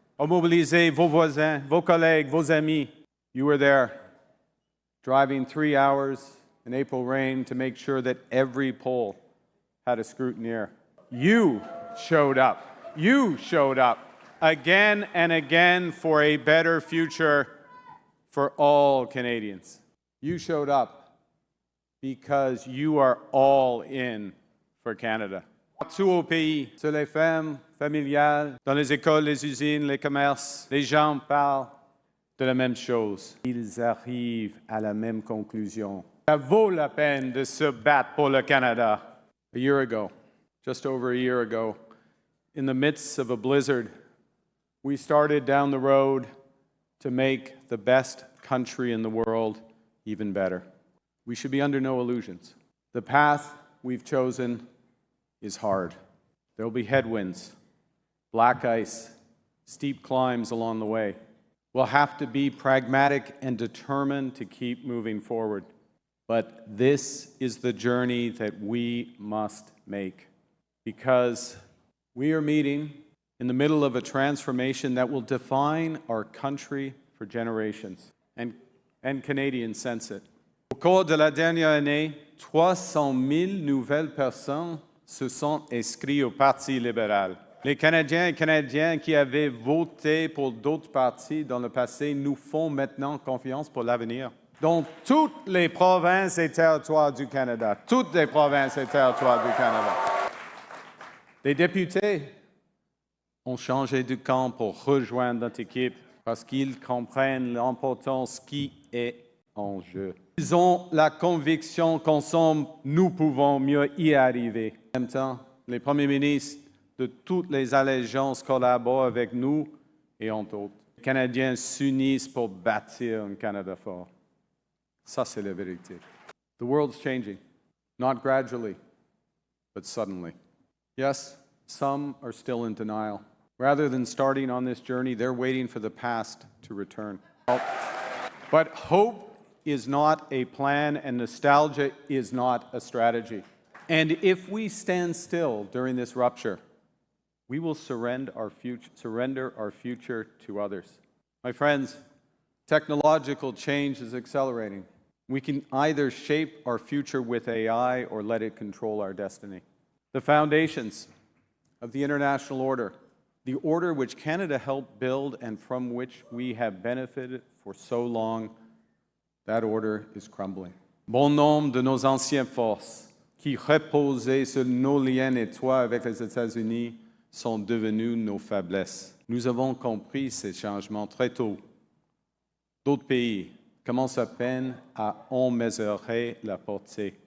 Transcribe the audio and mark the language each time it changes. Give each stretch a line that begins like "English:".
French: Mobilisez vos voisins, vos collègues, vos amis.
English: You were there, driving 3 hours in April rain to make sure that every poll had a scrutineer. You showed up. You showed up again and again for a better future for all Canadians. You showed up because you are all in for Canada.
French: Partout au pays, sur les fermes familiales, dans les écoles, les usines, les commerces, les gens parlent de la même chose. Ils arrivent à la même conclusion. Ça vaut la peine de se battre pour le Canada.
English: A year ago, just over a year ago, in the midst of a blizzard, we started down the road to make the best country in the world even better. We should be under no illusions. The path we've chosen is hard. There will be headwinds, black ice, steep climbs along the way. We'll have to be pragmatic and determined to keep moving forward. But this is the journey that we must make, because we are meeting in the middle of a transformation that will define our country for generations. And Canadians sense it.
French: Au cours de la dernière année, 300 000 nouvelles personnes se sont inscrites au Parti libéral. Les Canadiens et Canadiennes qui avaient voté pour d'autres partis dans le passé nous font maintenant confiance pour l'avenir. Dans toutes les provinces et territoires du Canada, toutes les provinces et territoires du Canada. Les députés ont changé de camp pour rejoindre notre équipe parce qu'ils comprennent l'importance qui est en jeu. Ils ont la conviction qu'ensemble, nous pouvons mieux y arriver. En même temps, les premiers ministres de toutes les allégeances collaborent avec nous et entre autres. Les Canadiens s'unissent pour bâtir un Canada fort. Ça, c'est la vérité.
English: The world's changing, not gradually, but suddenly. Yes, some are still in denial. Rather than starting on this journey, they're waiting for the past to return. But hope is not a plan, and nostalgia is not a strategy. And if we stand still during this rupture, we will surrender our future to others. My friends, technological change is accelerating. We can either shape our future with AI or let it control our destiny. The foundations of the international order, the order which Canada helped build and from which we have benefited for so long, that order is crumbling.
French: Bon nombre de nos anciennes forces qui reposaient sur nos liens étroits avec les États-Unis sont devenues nos faiblesses. Nous avons compris ces changements très tôt. D'autres pays commencent à peine à en mesurer la portée.